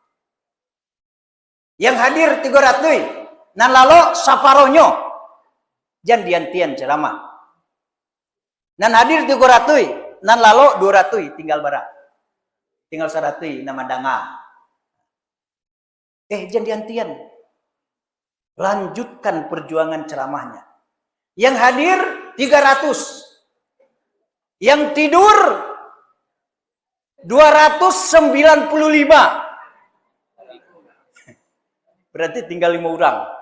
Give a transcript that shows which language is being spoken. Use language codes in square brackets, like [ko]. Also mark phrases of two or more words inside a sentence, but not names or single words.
[id] Yang hadir 300. [min] Nan lalo saparonyo. Jan diantian ceramah. Nan hadir 300. Nan lalo 200. Tinggal bara. Tinggal 100 nama danga. Jan diantian. [id] Lanjutkan perjuangan ceramahnya. Yang hadir 300. Yang tidur 295. Berarti tinggal 5 orang.